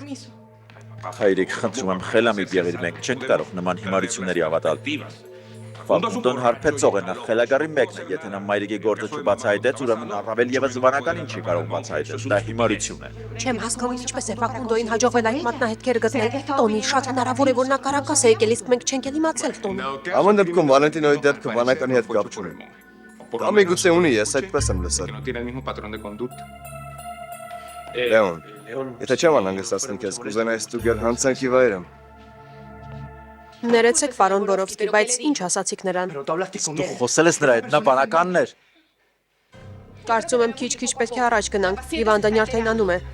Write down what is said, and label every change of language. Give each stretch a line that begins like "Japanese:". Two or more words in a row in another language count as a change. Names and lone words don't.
Armenian: Հայրիկ, խնդրում եմ, խելամիտ եղիր, մենք չենք կարող նման հիմարությունների ավատալ։ Ֆակունդոն հարբեցող է, նա խելագարի մեկն է, եթե նա մայրիկի գործը չբացահայտեց, ուրեմն առավել եւս վանականին չի կարող բացահայտել, դա հիմարություն է։ Չեմ հասկանում ինչպես է Ֆակունդոյին հաջողվել այդ մատնահետքերը գտնել։ Տոնի, շատ հնարավոր է, որ նա կարակաս է եկել, իսկ մենք չենք էլ իմացել Տոնի։ Ամեն դեպքում Վալենտինոյի դեպքը վանականի հետ կապ չունի։ Կամ միգուցե ունի, ես այդպես եմ լսել։
Spanish: No tiene el mismo patrón de conducta.
Armenian: Լեոն, եթե չեմ անհանգստացնի քեզ, կուզենայի ստուգել հանցանքի վայրը։ Ներեցեք, պարոն Բորովսկի, բայց ինչ ասացիք նրան։ Դու խոսել ես նրա հետ, նա բանականն էր։ Կարծում եմ քիչ-քիչ պետք է առաջ գնանք։ Իվանդը նյարդայնանում է։